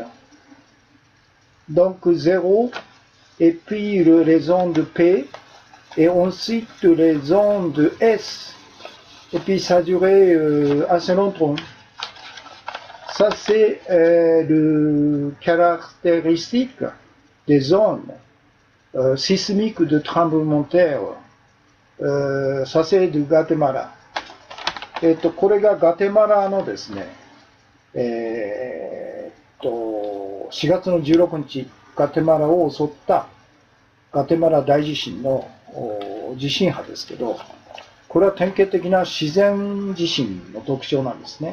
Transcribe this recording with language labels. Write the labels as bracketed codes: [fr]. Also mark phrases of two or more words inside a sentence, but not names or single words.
[fr] Donc 0, et puis les ondes P, et ensuite les ondes S. Et puis ça a duré assez longtemps. Ça c'est le caractéristique des ondes sismiques de tremblement de terre. ça c'est de ガテマラ。 [ja] これがガテマラのですね、4月の16日、ガテマラを襲ったガテマラ大地震の地震波ですけど、これは典型的な自然地震の特徴なんですね。